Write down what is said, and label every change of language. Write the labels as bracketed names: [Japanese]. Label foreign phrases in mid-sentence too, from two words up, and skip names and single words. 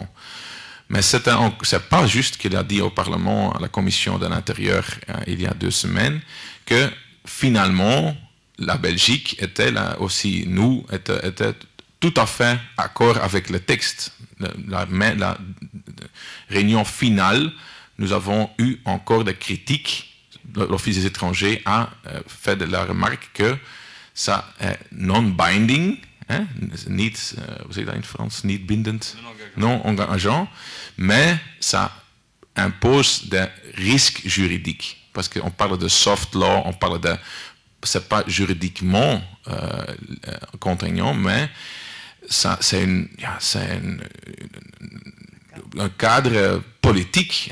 [French] Mais c'est pas juste qu'il a dit au Parlement, à la Commission de l'Intérieur, il y a 2 semaines, que finalement, la Belgique était là aussi, nous, était tout à fait d'accord avec le texte. La réunion finale, nous avons eu encore des critiques. L'Office des étrangers a fait de la remarque que ça est non-binding, hein, [Dutch] niet, hoe zeg je dat in Frans, niet bindend, [French] non engageant, mais ça impose des risques juridiques. Parce qu'on parle de [English] soft law, [French] on parle de, c'est pas juridiquement contraignant, mais c'est un cadre politique.